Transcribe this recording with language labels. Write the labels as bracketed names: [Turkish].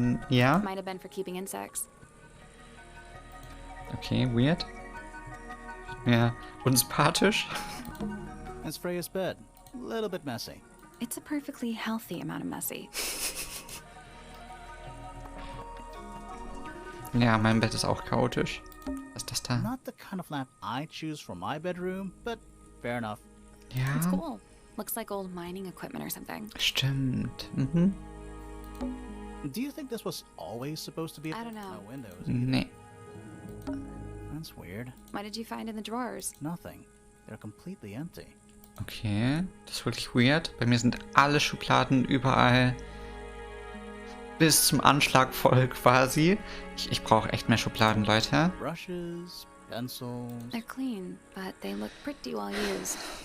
[German] Ja. [English] Might have been for keeping insects. Okay, weird. [German] Ja, unsympathisch. [English] It's Freya's bed. A little bit messy. It's a perfectly healthy amount of messy. [German] Ja, mein Bett ist auch chaotisch. Was ist das da? [English] Not the kind of lamp I choose for my bedroom, but fair enough. It's [German] Ja, cool. [English] Looks like old mining equipment or something. [German] stimmt. Mhm. [English] Do you think this was always supposed to be I don't know. no windows? [German] Nee. [English] That's weird. What did you find in the drawers? Nothing. They're completely empty. [German] Okay, das ist wirklich weird. Bei mir sind alle Schubladen überall bis zum Anschlag voll quasi. Ich brauche echt mehr Schubladen, Leute. [English] Brushes, pencils. They're clean, but they look pretty well used.